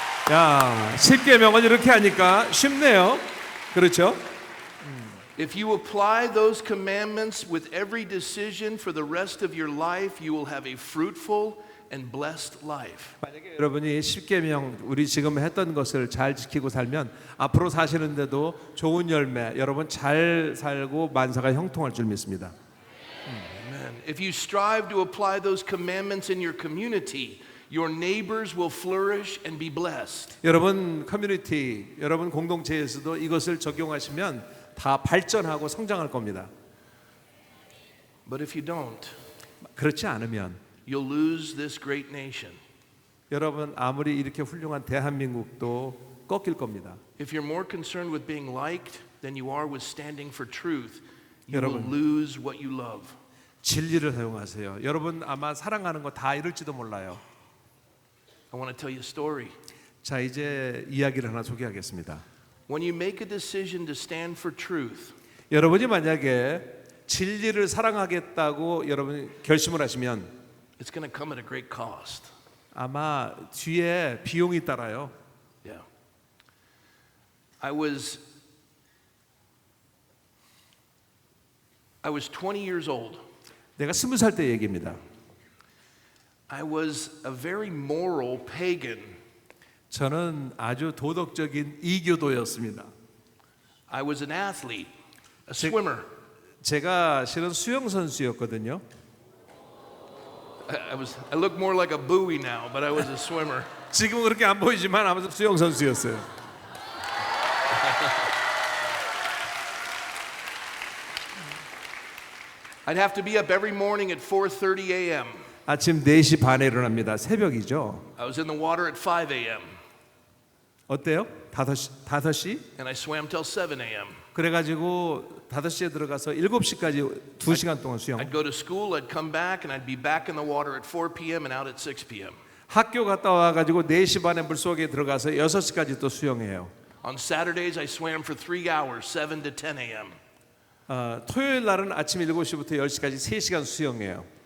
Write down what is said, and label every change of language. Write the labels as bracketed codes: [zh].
[ko] 야, 십계명은 이렇게 하니까 쉽네요. 그렇죠? [en] If you apply those commandments with every decision for the rest of your life, you will have a fruitful and blessed life. [ko] 만약에 여러분이 십계명 우리 지금 했던 것을 잘 지키고 살면 앞으로 사시는데도 좋은 열매, 여러분 잘 살고 만사가 형통할 줄 믿습니다. [en] Amen. If you strive to apply those commandments in your community, your neighbors will flourish and be blessed. [ko] 여러분 커뮤니티, 여러분 공동체에서도 이것을 적용하시면 다 발전하고 성장할 겁니다. [en] But if you don't, [ko] 그렇지 않으면 [en] you'll lose this great nation. [ko] 여러분 아무리 이렇게 훌륭한 대한민국도 꺾일 겁니다. [en] If you're more concerned with being liked than you are with standing for truth, you will [ko] 여러분. [en] lose what you love. [ko] 진리를 사용하세요. 여러분 아마 사랑하는 거 다 잃을지도 몰라요. [en] I want to tell you a story. [ko] 자, 이제 이야기를 하나 소개하겠습니다. [en] When you make a decision to stand for truth, [ko] 여러분이 만약에 진리를 사랑하겠다고 여러분이 결심을 하시면 [en] it's going to come at a great cost. [ko] 아마 뒤에 비용이 따라요. [en] Yeah. I was 20 years old. [ko] 내가 20살 때 얘기입니다. [en] I was a very moral pagan. [ko] 저는 아주 도덕적인 이교도였습니다. [en] I was an athlete, a swimmer. [ko] 제가 실은 수영 선수였거든요. [en] I look more like a buoy now, but I was a swimmer. [ko] 지금은 그렇게 안 보이지만 아무튼 수영 선수였어요. [en] I'd have to be up every morning at 4:30 a.m. [ko] 아침 4시 반에 일어납니다. 새벽이죠. [en] I was in the water at 5 a.m. [ko] 어때요? 5시? [en] and I swam till 7 a.m. [ko] 그래가지고 5시에 들어가서 7시까지 2시간 동안 수영. [en] I'd go to school, I'd come back, and I'd be back in the water at 4 p.m. and out at 6 p.m. [ko] 학교 갔다 와가지고 4시 반에 물속에 들어가서 6시까지 또 수영해요. [en] On Saturdays, I swam for 3 hours, 7 to 10 a.m. [ko] 토요일 날은 아침 7시부터 10시까지 3시간 수영해요.